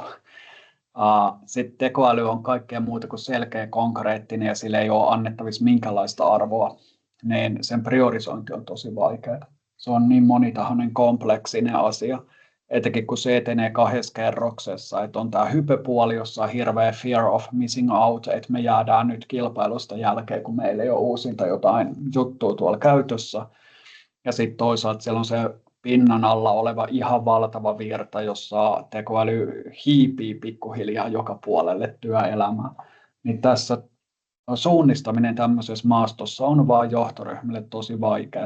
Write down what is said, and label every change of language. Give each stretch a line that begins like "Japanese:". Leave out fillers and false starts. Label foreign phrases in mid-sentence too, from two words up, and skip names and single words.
Finnish: Sitten tekoäly on kaikkea muuta kuin selkeä, konkreettinen ja sille ei ole annettavissa minkälaista arvoa, niin sen priorisointi on tosi vaikeaa. Se on niin monitahoinen kompleksinen asia, etenkin kun se etenee 2 kerroksessa, että on tämä hypepuoli, jossa on hirveä
English: fear of missing out,
Finnish: että me jäädään nyt kilpailusta jälkeen, kun meillä ei ole uusinta jotain juttua tuolla käytössä. Ja sitten toisaalta siellä on se pinnan alla oleva ihan valtava virta, jossa tekoäly hiipii pikkuhiljaa joka puolelle työelämää. Niin tässä suunnistaminen tämmöisessä maastossa on vaan johtoryhmille tosi vaikeaa.